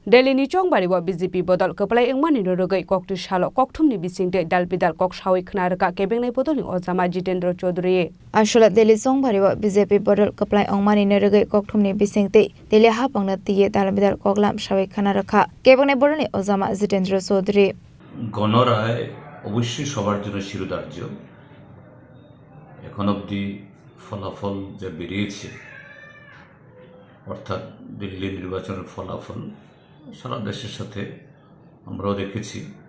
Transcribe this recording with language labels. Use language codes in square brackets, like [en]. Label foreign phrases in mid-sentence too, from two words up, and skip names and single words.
[trp] Delhi Chongbari wa BJP bodol keplai engmani rogai koktu shalo kokthumni bisingte dalbidal kok shawi khnaraka kebengnai bodolni ojama Jitendra Chaudhary Ashula Delhi Chongbari wa BJP bodol keplai engmani rogai kokthumni bisingte Delhi hapangna tiye dalbidal koklam shawi khnaraka kebengnai bodolni ojama Jitendra Chaudhary [bn] গণরায় অবশ্যই সবার জন্য শিরোধার্য। এখন অবধি ফলাফল যা বেরিয়েছে অর্থাৎ দিল্লি নির্বাচনের ফলাফল সারা দেশের সাথে আমরাও দেখেছি।